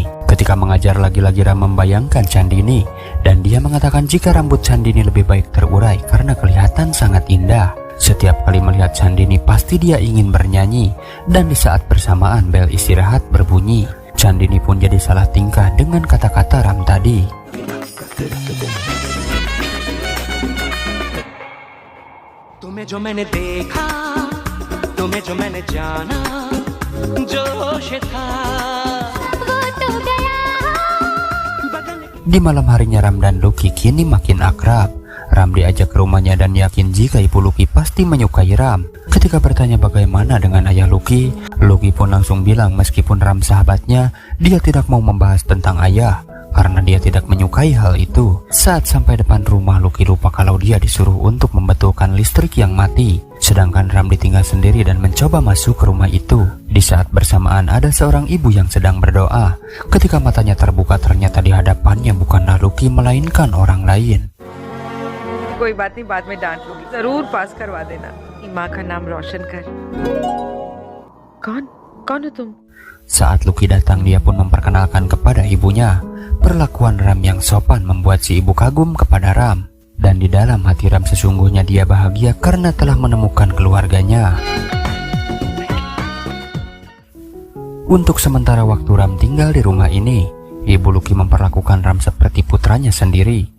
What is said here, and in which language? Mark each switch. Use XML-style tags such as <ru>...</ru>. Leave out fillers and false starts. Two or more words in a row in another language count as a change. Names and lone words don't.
<id>Ketika mengajar lagi-lagi Ram membayangkan Chandini, dan dia mengatakan jika rambut Chandini lebih baik terurai karena kelihatan sangat indah. Setiap kali melihat Chandini pasti dia ingin bernyanyi, dan di saat bersamaan bel istirahat berbunyi. Chandini pun jadi salah tingkah dengan kata-kata Ram tadi.</id> <hi>तुम्हें जो मैंने देखा, तुम्हें जो मैंने जाना, जोश था वो तो गया।</hi> <id>Di malam harinya Ram dan Lucky kini makin akrab. Ram diajak ke rumahnya dan yakin jika ibu Lucky pasti menyukai Ram. Ketika bertanya bagaimana dengan ayah Lucky, Lucky pun langsung bilang meskipun Ram sahabatnya, dia tidak mau membahas tentang ayah karena dia tidak menyukai hal itu. Saat sampai depan rumah, Lucky lupa kalau dia disuruh untuk membetulkan listrik yang mati. Sedangkan Ram ditinggal sendiri dan mencoba masuk ke rumah itu. Di saat bersamaan ada seorang ibu yang sedang berdoa. Ketika matanya terbuka ternyata di hadapannya bukanlah Lucky melainkan orang lain.</id> <hi>कोई बात नहीं, बाद में डांट लूंगी, जरूर पास करवा देना, माँ का नाम रोशन कर। कौन हो तुम?</hi> <id>Saat Lucky datang, dia pun memperkenalkan kepada ibunya. Perlakuan Ram yang sopan membuat si ibu kagum kepada Ram. Dan di dalam hati Ram sesungguhnya dia bahagia karena telah menemukan keluarganya. Untuk sementara waktu Ram tinggal di rumah ini, ibu Lucky memperlakukan Ram seperti putranya sendiri.</id>